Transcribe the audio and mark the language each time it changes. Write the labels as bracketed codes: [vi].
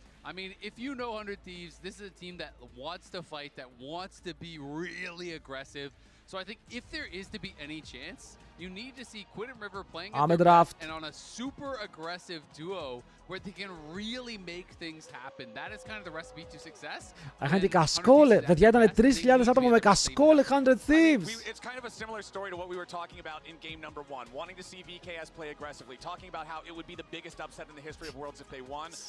[en] I mean, if you know 100 Thieves, this is a team that wants to fight, that wants to be really aggressive. So I think if there is to be any chance, you need to see Quid and River playing at their best and on a super aggressive duo where they can really make things happen. That is kind of the recipe to success. [el] Είχαν και κασκόλε. Παιδιά, ήταν 3.000 άτομα με κασκόλε 100 Thieves. [en] It's kind of a similar story to what we were talking about in game number 1. Wanting to see VKS play aggressively. Talking about how it would be the biggest upset in the history of Worlds if they won.